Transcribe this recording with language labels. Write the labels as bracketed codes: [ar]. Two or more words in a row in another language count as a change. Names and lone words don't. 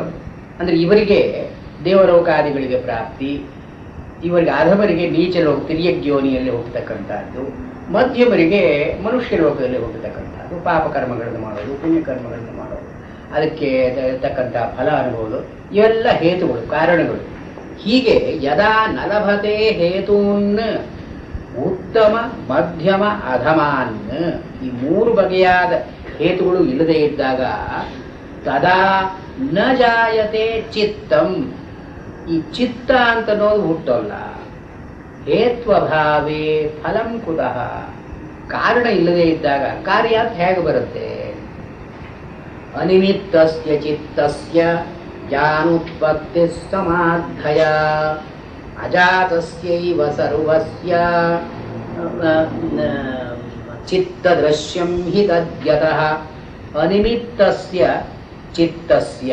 [kn] ಅಂದರೆ ಇವರಿಗೆ ದೇವಲೋಕಾದಿಗಳಿಗೆ ಪ್ರಾಪ್ತಿ, ಇವರಿಗೆ ಅಧಮರಿಗೆ ನೀಚಲೋಕ ತಿರ್ಯಗ್ಯೋನಿಯಲ್ಲಿ ಹೋಗ್ತಕ್ಕಂಥದ್ದು, ಮಧ್ಯಮರಿಗೆ ಮನುಷ್ಯ ಲೋಕದಲ್ಲಿ ಹೋಗತಕ್ಕಂಥದ್ದು, ಪಾಪಕರ್ಮಗಳನ್ನು ಮಾಡೋದು, ಪುಣ್ಯಕರ್ಮಗಳನ್ನು ಮಾಡೋದು, ಅದಕ್ಕೆ ತಕ್ಕಂಥ ಫಲ ಅನುಭವಗಳು, ಇವೆಲ್ಲ ಹೇತುಗಳು, ಕಾರಣಗಳು. ಹೀಗೆ [sa] ಯದಾ ನಲಭತೆ ಹೇತೂನ್ ಉತ್ತಮ ಮಧ್ಯಮ ಅಧಮಾನ್, [kn] ಈ ಮೂರು ಬಗೆಯಾದ ಹೇತುಗಳು ಇಲ್ಲದೆ ಇದ್ದಾಗ [sa] ತದಾ ನ ಜಾಯತೆ ಚಿತ್ತಂ, [kn] ಈ ಚಿತ್ತ ಅಂತನೋದು ಹುಟ್ಟೋಲ್ಲ. [sa] ಹೇತ್ವಭಾವೇ ಫಲಂ ಕುತಃ, [kn] ಕಾರಣ ಇಲ್ಲದೆ ಇದ್ದಾಗ ಕಾರ್ಯ ಹೇಗೆ ಬರುತ್ತೆ? [sa] ಅನಿಮಿತ್ತಸ್ಯ ಚಿತ್ತಸ್ಯ ಜಾನುತ್ಪತ್ತಿ ಸಮಾಧಯ ಅಜಾತಸ್ಯೈವ ಸರ್ವಸ್ಯ ಚಿತ್ತದೃಶ್ಯಂ ಹಿ ತದ್ಯತಃ ಅನಿಮಿತ್ತಸ್ಯ ಚಿತ್ತಸ್ಯ.